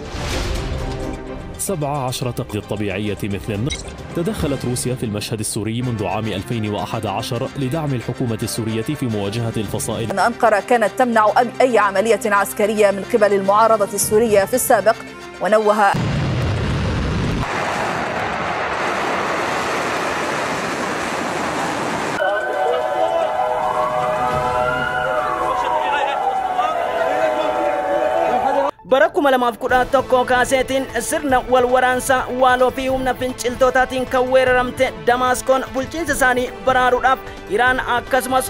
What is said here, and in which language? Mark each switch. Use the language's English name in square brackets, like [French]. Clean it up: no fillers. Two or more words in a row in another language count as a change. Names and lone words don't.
[Arabic] 17 تقضي الطبيعية مثل النفط. تدخلت روسيا في المشهد السوري منذ عام 2011 لدعم الحكومة السورية في مواجهة الفصائل. أن أنقرة كانت تمنع أي عملية عسكرية من قبل المعارضة السورية في السابق، ونوه [Oromo] barakuma lamaaf kudha tokko kaaseetiin sirna wal waraansa waaloo fi humna finciltootaatiin kan weeraramte Damaskoon bulchiinsa isaanii baraaruudhaaf Iraan akkasumas